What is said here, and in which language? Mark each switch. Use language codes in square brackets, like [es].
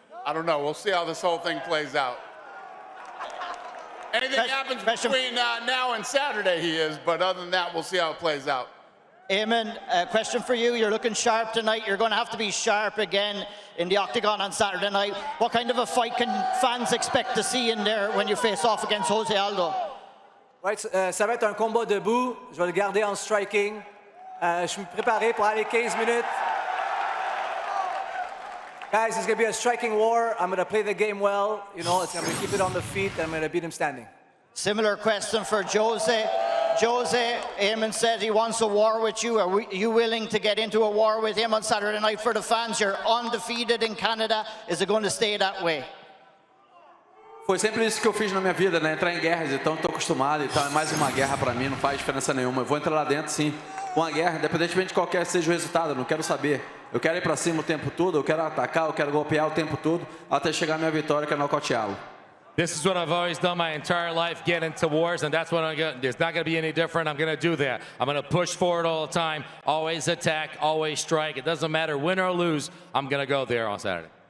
[en] I don't know. We'll see how this whole thing plays out. Anything happens between now and Saturday, he is, but other than that, we'll see how it plays out. Aiemann, question for you. You're looking sharp tonight. You're going to have to be sharp again in the octagon on Saturday night. What kind of a fight can fans expect to see in there when you face off against Jose Aldo? [fr] Right, ça va être un combat debout. Je vais le garder en striking. Je suis préparé pour aller 15 minutes. [en] Guys, it's going to be a striking war. I'm going to play the game well. You know, I'm going to keep it on the feet, and I'm going to beat him standing. Similar question for Jose. Jose, Aiemann said he wants a war with you. Are you willing to get into a war with him on Saturday night for the fans? You're undefeated in Canada. Is it going to stay that way? [pt] Foi sempre isso que eu fiz na minha vida, né? Entrar em guerras, então estou acostumado. Então é mais uma guerra para mim, não faz diferença nenhuma. Eu vou entrar lá dentro, sim, com a guerra, independentemente de qualquer seja o resultado. Eu não quero saber. Eu quero ir para cima o tempo todo, eu quero atacar, eu quero golpear o tempo todo, até chegar a minha vitória, que é nocauteá-lo. [en] This is what I've always done my entire life, get into wars, and that's what I'm going to do. It's not going to be any different. I'm going to do that. I'm going to push forward all the time, always attack, always strike. It doesn't matter win or lose. I'm going to go there on Saturday.